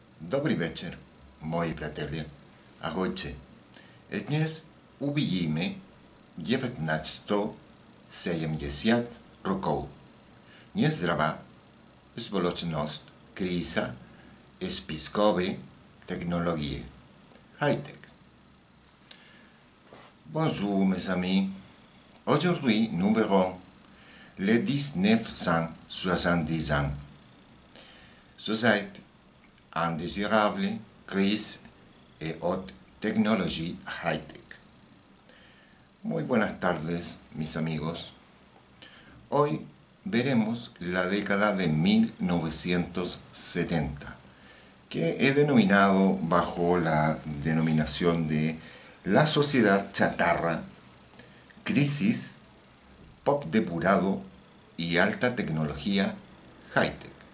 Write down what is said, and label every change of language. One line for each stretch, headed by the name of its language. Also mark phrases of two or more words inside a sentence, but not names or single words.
Polish: Dobry wieczór, moi braterie. Ahojcie.
Slovak: Dnes uvidíme 1970 rokov. Nezdravá spoločnosť, kríza, spiskové technologie.
French: High-tech. Bonjour mes amis. Aujourd'hui nous verrons les 1970 ans. Société indésirable, crise et haute technologie high-tech.
Spanish: Muy buenas tardes, mis amigos. Hoy veremos la década de 1970, que he denominado bajo la denominación de la sociedad chatarra, crisis, pop depurado y alta tecnología high-tech.